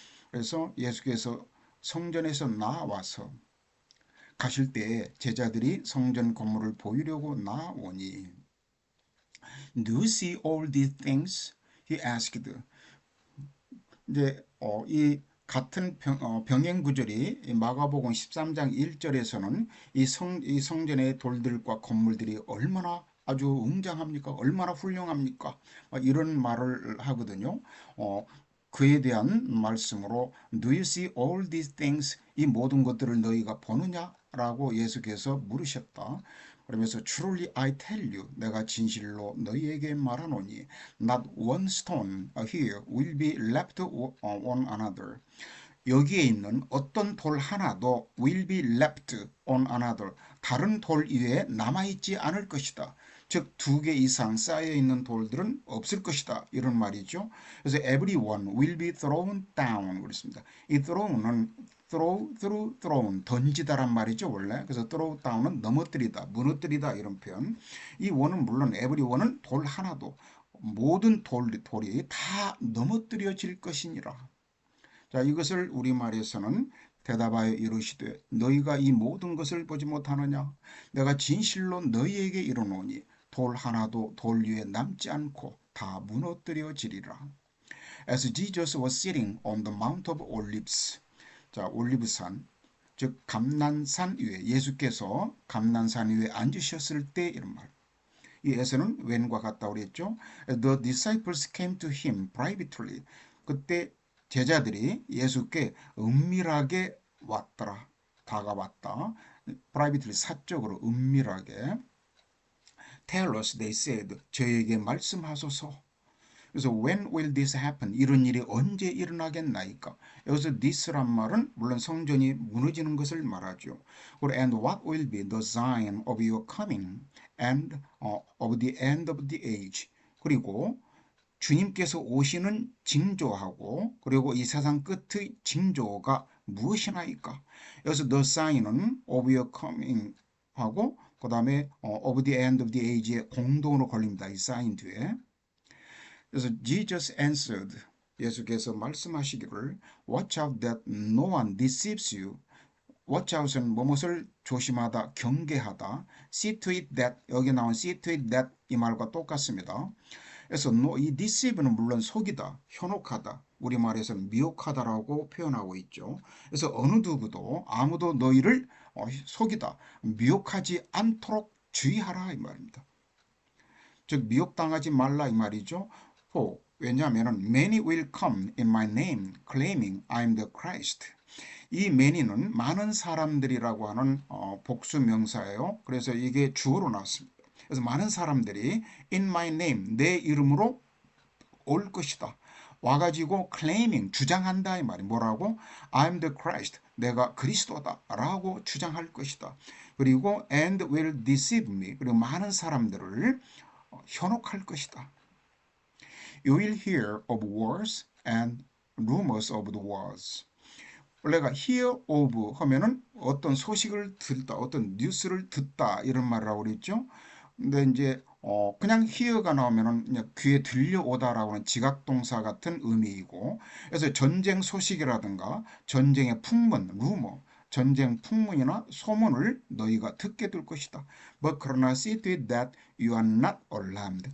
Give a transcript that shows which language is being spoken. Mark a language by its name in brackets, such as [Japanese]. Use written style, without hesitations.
[Korean] 그래서 예수께서 성전에서 나와서 가실 때 제자들이 성전 건물을 보이려고 나오니 [English] Do you see all these things? He asked. [Korean] 이제 이 같은 병행 구절이 마가복음 13장 1절에서는 이 성전의 돌들과 건물들이 얼마나 아주 웅장합니까? 얼마나 훌륭합니까? 이런 말을 하거든요. 그에 대한 말씀으로 [English] Do you see all these things? [Korean] 이 모든 것들을 너희가 보느냐? 라고 예수께서 물으셨다. 그러면서 [English] Truly I tell you, [Korean] 내가 진실로 너희에게 말하노니 [English] Not one stone here will be left on another. [Korean] 여기에 있는 어떤 돌 하나도 [English] will be left on another. [Korean] 다른 돌 위에 남아있지 않을 것이다. 즉, 두 개 이상 쌓여있는 돌들은 없을 것이다. 이런 말이죠. 그래서 [English] everyone will be thrown down. [Korean] 그렇습니다. 이 throw는 thrown, 던지다란 말이죠, 원래. 그래서 throw down은 넘어뜨리다, 무너뜨리다 이런 표현. 이 원은 물론 everyone은 돌 하나도 모든 돌이 다 넘어뜨려질 것이니라. 자, 이것을 우리말에서는 대답하여 이르시되 너희가 이 모든 것을 보지 못하느냐? 내가 진실로 너희에게 이르노니 돌 하나도 돌 위에 남지 않고 다 무너뜨려지리라. [English] As Jesus was sitting on the Mount of Olives. [Korean] 자, 올리브산, 즉 감난산 위에 예수께서 감난산 위에 앉으셨을 때 이런 말. 이 에서는 when과 같다고 그랬죠. [English] The disciples came to him privately. [Korean] 그때 제자들이 예수께 은밀하게 왔더라. 다가왔다. privately 사적으로 은밀하게. [English] Tell us, they said. [Korean] 저에게 말씀하소서. 그래서 [English] when will this happen? [Korean] 이런 일이 언제 일어나겠나이까? 여기서 this란 말은 물론 성전이 무너지는 것을 말하죠. [English] And what will be the sign of your coming and of the end of the age? [Korean] 그리고 주님께서 오시는 징조하고 그리고 이 세상 끝의 징조가 무엇이나이까? 여기서 the sign은 [English] of your coming [Korean] 하고 그 다음에 [English] of the end of the age [Korean] 에 공동으로 걸립니다. 이 sign 뒤에. 그래서 [English] Jesus answered, [Korean] 예수께서 말씀하시기를 [English] Watch out that no one deceives you. [Korean] Watch out은 무엇을 조심하다, 경계하다. See to it that, 여기 나온 [English] see to it that [Korean] 이 말과 똑같습니다. 그래서 이 deceive는 물론 속이다, 현혹하다, 우리말에서는 미혹하다라고 표현하고 있죠. 그래서 어느 누구도 아무도 너희를 속이다, 미혹하지 않도록 주의하라 이 말입니다. 즉 미혹당하지 말라 이 말이죠. 왜냐하면 [English] many will come in my name claiming I'm the Christ. [Korean] 이 many는 많은 사람들이라고 하는 복수 명사예요. 그래서 이게 주어로 나왔습니다. 그래서 많은 사람들이 [English] in my name [Korean] 내 이름으로 올 것이다. 와가지고 claiming 주장한다 이 말이 뭐라고? [English] I'm the Christ [Korean] 내가 그리스도다 라고 주장할 것이다. 그리고 [English] and will deceive me [Korean] 그리고 많은 사람들을 현혹할 것이다. [English] You will hear of wars and rumors of the wars. [Korean] 원래가 hear of 하면은 어떤 소식을 듣다, 어떤 뉴스를 듣다 이런 말을 하고 그랬죠. 근데 이제 그냥 hear가 나오면은 그냥 귀에 들려오다라고 하는 지각동사 같은 의미이고, 그래서 전쟁 소식이라든가 전쟁의 풍문, 루머, 전쟁 풍문이나 소문을 너희가 듣게 될 것이다. [English] But [Korean] 그러나 [English] see to it that you are not alarmed.